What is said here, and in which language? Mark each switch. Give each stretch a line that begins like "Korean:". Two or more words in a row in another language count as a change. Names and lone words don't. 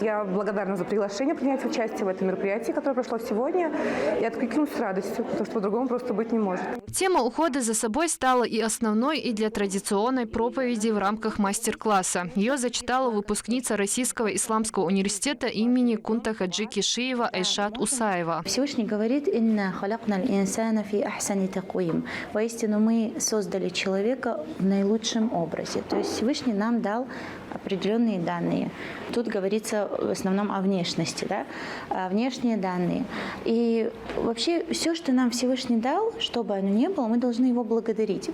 Russian: Я благодарна за приглашение принять участие в этом мероприятии, которое прошло сегодня, и откликнулась с радостью, потому что по-другому просто быть не может. Тема ухода за собой стала и основной, и для традиционной проповеди в рамках мастер-класса. Ее зачитала выпускница Российского исламского университета имени Кунта Хаджи Кишиева Айшат Усаева. Всевышний говорит:
Arabic: «إنا خلقنا الإنسان في أحسن تقويم».
Russian: Воистину мы создали человека в наилучшем образе. То есть Всевышний нам дал определенные данные. Тут говорится в основном о внешности, да? Внешние данные. И вообще все, что нам Всевышний дал, что бы оно ни было, мы должны его благодарить.